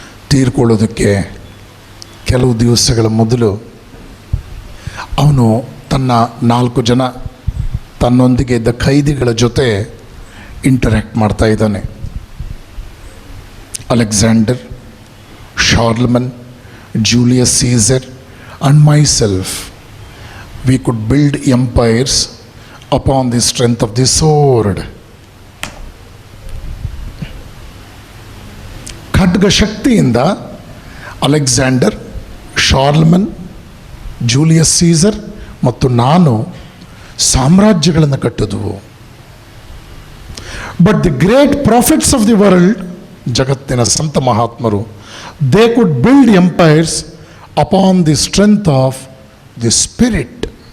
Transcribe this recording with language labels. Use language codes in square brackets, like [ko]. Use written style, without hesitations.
[kn] ತೀರ್ಕೊಳ್ಳೋದಕ್ಕೆ ಕೆಲವು ದಿವಸಗಳ ಮೊದಲು ಅವನು ತನ್ನ 4 ಜನ ತನ್ನೊಂದಿಗೆ ಇದ್ದ ಖೈದಿಗಳ ಜೊತೆ ಇಂಟರ್ಯಾಕ್ಟ್ ಮಾಡ್ತಾ ಇದ್ದಾನೆ. [en] Alexander, Charlemagne, Julius Caesar and myself, we could build empires upon the strength of the sword. [kn] ಖಡ್ಗ ಶಕ್ತಿಯಿಂದ ಅಲೆಕ್ಸಾಂಡರ್, ಶಾರ್ಲಮನ್, ಜೂಲಿಯಸ್ ಸೀಸರ್ ಮತ್ತು ನಾನು ಸಾಮ್ರಾಜ್ಯಗಳನ್ನು ಕಟ್ಟಿದ್ವು. [en] but the great prophets of the world, [kn] ಜಗತ್ತಿನ ಸಂತ ಮಹಾತ್ಮರು, [en] They could build empires upon the strength of the spirit.